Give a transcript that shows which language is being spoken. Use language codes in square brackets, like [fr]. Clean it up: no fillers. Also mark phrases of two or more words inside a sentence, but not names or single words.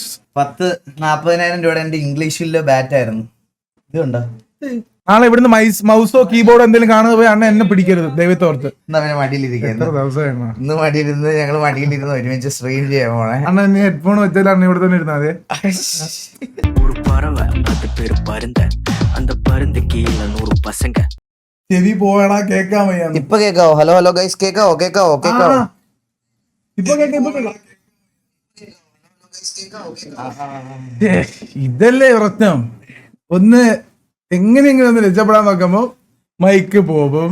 [ml] 40,000-40,000 രൂപയുടെ എന്റെ ഇംഗ്ലീഷിലെ ബാറ്റ് ആയിരുന്നു. ഇതുണ്ടോ? നാളെ ഇവിടുന്ന് മൗസോ കീബോർഡോ എന്തെങ്കിലും കാണുക പോയി അണ്ണ എന്നെ പിടിക്കരുത് ദൈവത്തോർത്ത്. മടിയിലിരിക്കുന്നു. എത്ര ദിവസമായിരുന്നു ഇന്ന് മടിയിലിരുന്ന് ഞങ്ങള് മടിയിലിരുന്ന് ഒരുമിച്ച് സ്ട്രീം ചെയ്യാൻ പോണേ. അണ്ണ നീ ഹെഡ്ഫോൺ വെച്ചാൽ അണ്ണ ഇവിടെ തന്നെ ഇരുന്നാ അതെ. [ta] ஒரு பறவை அது பேரு பருந்த அந்த பருந்து கீழ 100 பசங்க. [ml] ചെവി പോയടാ, കേക്കാൻ വയ്യ. ഇപ്പൊ കേക്കാവോ? [en] hello hello guys, [ml] കേക്കാവോ? കേക്കാവോ? കേക്കാവോ? ഇപ്പൊ കേക്കാം. ഇതല്ലേ പ്രശ്നം. ഒന്ന് എങ്ങനെയെങ്കിലും ഒന്ന് രക്ഷപ്പെടാൻ നോക്കുമ്പോ മൈക്ക് പോകും.